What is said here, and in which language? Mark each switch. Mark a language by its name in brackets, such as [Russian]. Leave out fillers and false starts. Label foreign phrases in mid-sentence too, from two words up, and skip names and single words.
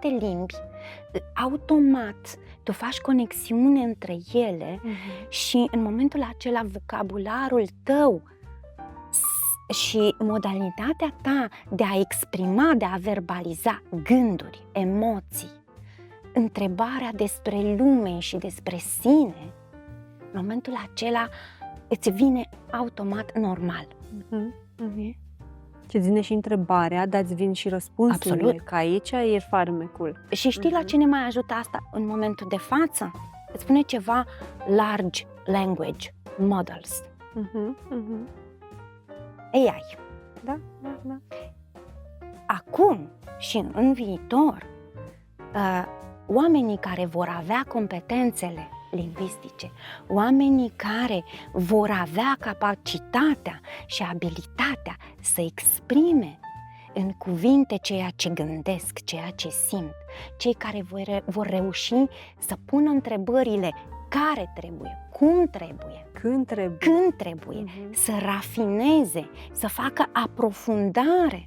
[Romanian] limbi, automat tu faci conexiune între ele și în momentul acela vocabularul tău și modalitatea ta de a exprima, de a verbaliza gânduri, emoții, întrebarea despre lume și despre sine, în momentul acela îți vine automat normal. Ce vine și întrebarea, dar îți vin și răspunsurile, Absolut. că aici e farmecul. Și știi la ce ne mai ajută asta în momentul de față? Îți spune ceva [English] large language models, [Romanian] AI. Da. Acum și în viitor, oamenii care vor avea competențele lingvistice, oamenii care vor avea capacitatea și abilitatea să exprime în cuvinte ceea ce gândesc, ceea ce simt, cei care vor reuși să pună întrebările care trebuie, cum trebuie, când trebuie, să rafineze, să facă aprofundare.